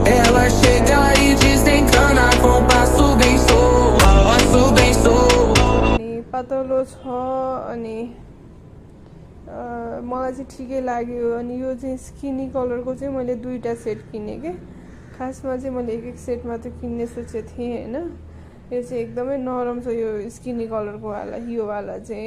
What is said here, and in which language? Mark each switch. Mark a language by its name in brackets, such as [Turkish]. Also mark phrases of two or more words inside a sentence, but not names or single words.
[Portuguese] Ela chega e desencana com passo bem solto, passo bem solto. [Nepali] अनि पातलो छ अनि मलाई चाहिँ ठिकै लाग्यो। अनि यो चाहिँ स्किनी कलरको चाहिँ मैले दुईटा सेट किनेँ के। खासमा चाहिँ मैले एक सेट मात्र किन्ने सोचेको थिएँ हैन। यो चाहिँ एकदमै नरम छ यो स्किनी कलरको वाला, यो वाला चाहिँ।